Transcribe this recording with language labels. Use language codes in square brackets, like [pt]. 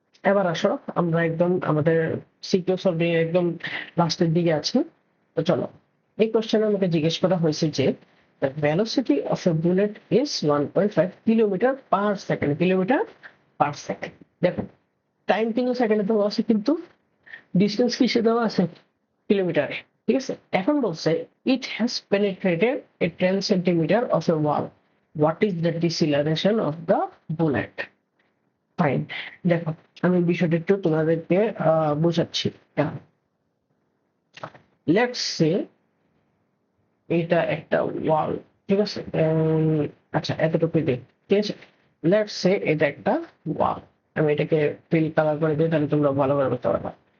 [bn] এবার আসো, আমরা একদম আমাদের সিকিউ সলভিং একদম লাস্টের দিকে আছি, তো চলো। এই কোশ্চেনে আমাকে জিজ্ঞেস করা হয়েছে যে the velocity of a bullet is 1.5 kilometre per second, kilometre per second. দেখো, টাইম কিন্তু সেকেন্ডে দেওয়া আছে, কিন্তু ডিস্টেন্স কিসে দেওয়া আছে, কিলোমিটারে, ঠিক আছে। [en] এখন বলছে it has penetrated a 10 centimeter of a wall, what is the deceleration of the bullet? [bn] Fine, দেখো আমি বিষয়টা একটু তোমাদেরকে বোঝাচ্ছি। লেটস সে এটা একটা ওয়াল, ঠিক আছে, আচ্ছা এতটুকু দিই, ঠিক আছে। লেটস সে এটা একটা ওয়াল, আমি এটাকে ফিল কালার করে দিই, তাহলে তোমরা ভালো করে বুঝতে পারবে।